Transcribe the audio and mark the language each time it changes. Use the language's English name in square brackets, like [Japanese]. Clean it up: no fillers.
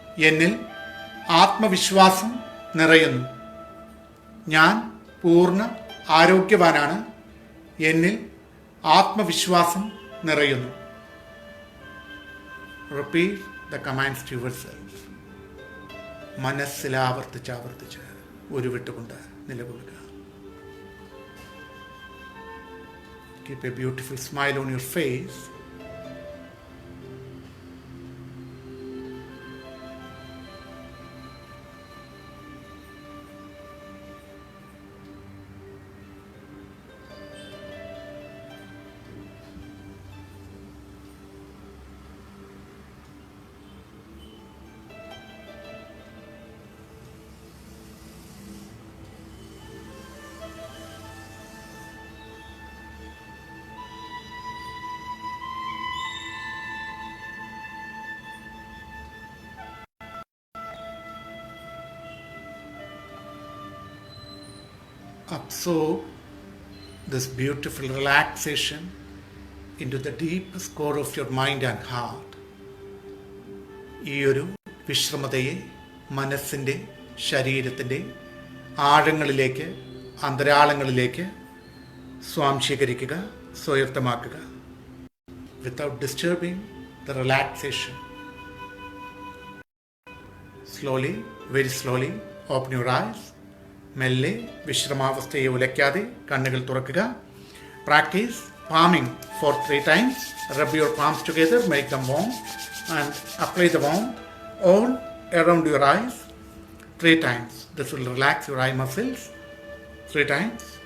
[Malayalam] എന്നിൽ ആത്മവിശ്വാസം നിറയുന്നു. ഞാൻ പൂർണ്ണ ആരോഗ്യവാനാണ്. എന്നിൽ ആത്മവിശ്വാസം നിറയുന്നു. [English] Repeat the commands to yourself. [Malayalam] മനസ്സിൽ ആവർത്തിച്ച് ഉരുവിട്ടുകൊണ്ട് നിലകൊള്ളുക. [English] Keep a beautiful smile on your face. Absorb this beautiful relaxation into the deepest core of your mind and heart. [Malayalam] ഈ ഒരു വിശ്രമതയെ മനസ്സിൻ്റെ ശരീരത്തിൻ്റെ ആഴങ്ങളിലേക്ക് അന്തരാളങ്ങളിലേക്ക് സ്വാംശീകരിക്കുക, സ്വായത്തമാക്കുക. [English] Without disturbing the relaxation. Slowly, very slowly, open your eyes. [Malayalam] മെല്ലെ വിശ്രമാവസ്ഥയെ ഉലയ്ക്കാതെ കണ്ണുകൾ തുറക്കുക. [English] Practise palming for 3 times. Rub your palms together, make them warm and apply the warmth all around your eyes 3 times. This will relax your eye muscles 3 times.